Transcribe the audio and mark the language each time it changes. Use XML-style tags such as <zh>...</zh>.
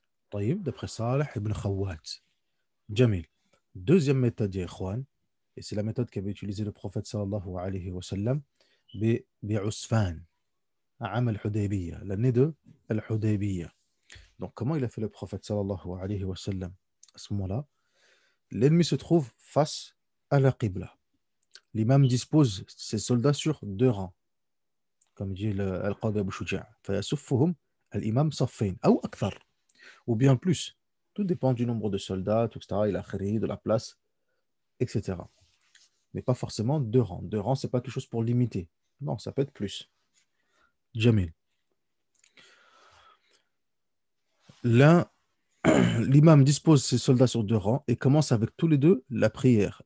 <fr>طيب, d'après Salih ibn Khawwat. Jamil. Deuxième méthode, ya ikhwan, et c'est la méthode qu'avait utilisée le prophète sallallahu alayhi wa sallam, bi'usfan, à Am al-Hudaybiyah, l'année de al-Hudaybiyah. Donc, comment il a fait le prophète sallallahu alayhi wa sallam? À ce moment-là, l'ennemi se trouve face à la Qibla. L'imam dispose ses soldats sur deux rangs, comme dit Al-Qadi Abu Shuja'.</fr> <ar>فَيَسُفُّهُمْ الْإِمَامُ صَفَّيْنِ أو أكثر,</ar> <fr>ou bien plus. Tout dépend du nombre de soldats, etc., de la place, etc. Mais pas forcément deux rangs. Deux rangs, c'est pas quelque chose pour limiter. Non, ça peut être plus. Jamil. L'un L'imam dispose ses soldats sur deux rangs et commence avec tous les deux la prière.</fr>